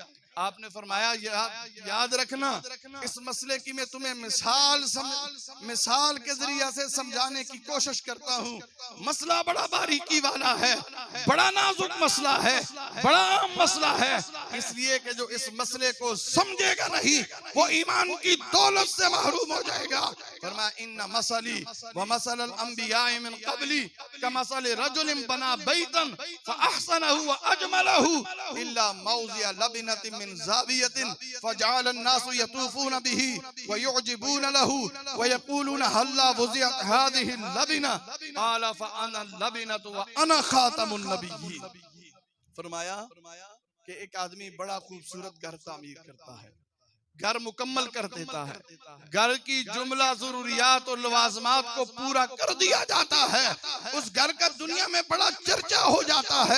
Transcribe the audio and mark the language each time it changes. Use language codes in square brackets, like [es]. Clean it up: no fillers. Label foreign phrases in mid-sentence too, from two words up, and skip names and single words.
[ur] آپ نے فرمایا یاد رکھنا، اس مسئلے کی میں تمہیں مثال کے ذریعے سے سمجھانے کی کوشش کرتا ہوں. مسئلہ بڑا باریکی والا ہے، بڑا نازک مسئلہ ہے، بڑا اہم مسئلہ ہے، اس لیے کہ جو اس مسئلے کو سمجھے گا نہیں وہ ایمان کی دولت سے محروم ہو جائے گا. [ar] فرمایا إن مثلي ومثل الأنبياء من قبلي كمثل رجل بنى بيتا فأحسنه وأجمله إلا موضع لبنة من زاوية فجعل الناس يطوفون به ويعجبون له ويقولون هلا وضعت هذه لبنة قال فأنا لبنة وأنا خاتم النبيين. [ur] فرمایا کہ ایک آدمی بڑا خوبصورت گھر تعمیر کرتا ہے، گھر مکمل کر دیتا ہے، گھر کی جملہ ضروریات اور لوازمات کو پورا کر دیا جاتا ہے، اس گھر کا دنیا میں بڑا چرچا ہو جاتا ہے.